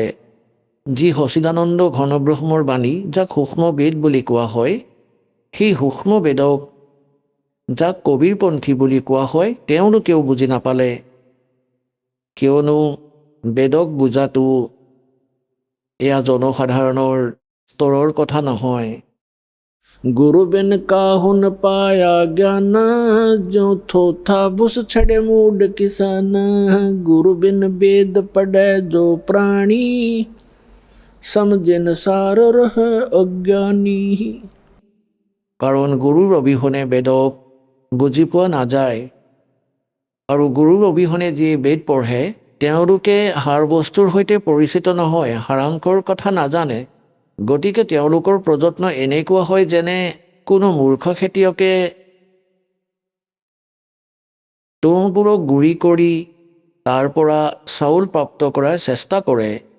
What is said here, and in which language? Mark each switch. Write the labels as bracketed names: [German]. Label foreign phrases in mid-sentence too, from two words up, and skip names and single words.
[Assamese] যি সচিদানন্দ ঘনব্ৰহ্মৰ বাণী যাক সূক্ষ্ম বেদ বুলি কোৱা হয়, সেই সূক্ষ্ম বেদক যাক কবিৰপন্থী বুলি কোৱা হয় তেওঁলোকেও বুজি নাপালে। কিয়নো বেদক বুজাটো এয়া জনসাধাৰণৰ স্তৰৰ কথা নহয়। [Hindi] गुरु बिन काहू न पाया ज्ञान, जो थोथा बुस छड़े मूड किसान। गुरु बिन वेद पढ़े जो प्राणी, समझे न सार रह अज्ञानी। [Assamese] কাৰণ গুৰুৰ অবিহনে বেদক বুজি পোৱা নাযায় আৰু গুৰুৰ অবিহনে যিয়ে বেদ পঢ়ে তেওঁলোকে সাৰ বস্তুৰ সৈতে পৰিচিত নহয়, সাৰাংশৰ কথা নাজানে। গতিকে তেওঁলোকৰ প্ৰযত্ন এনেকুৱা হয় যেনে কোনো মূৰ্খ খেতিয়কে তুঁহবোৰক গুৰি কৰি তাৰ পৰা চাউল প্ৰাপ্ত কৰাৰ চেষ্টা কৰে।